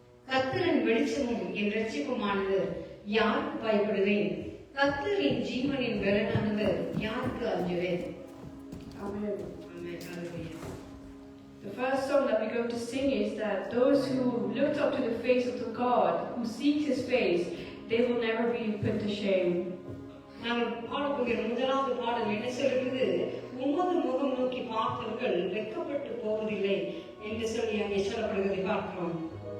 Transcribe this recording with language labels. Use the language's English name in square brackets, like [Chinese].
[Tamil] கர்த்தரின் வெளிச்சமும் என் இரட்சிப்புமானது யாருக்கு பயப்படுவேன்? கர்த்தரின் ஜீவனின் பலனானவர் யாருக்கு அஞ்சுவேன்? [English] Amen. Amen. Hallelujah. The first song that we're going to sing is that those who looked up to the face of the God, who seek His face, they will never be put to shame. [Tamil] நாங்கள் பாடக்கூடிய முதலாவது பாடல் என்ன சொல்கிறது? உமது முகம் நோக்கி பார்த்தவர்கள் வெட்கப்பட்டு போவதில்லை என்று சொல்லி அங்கே சொல்லப்படுவதை பார்க்கிறோம்.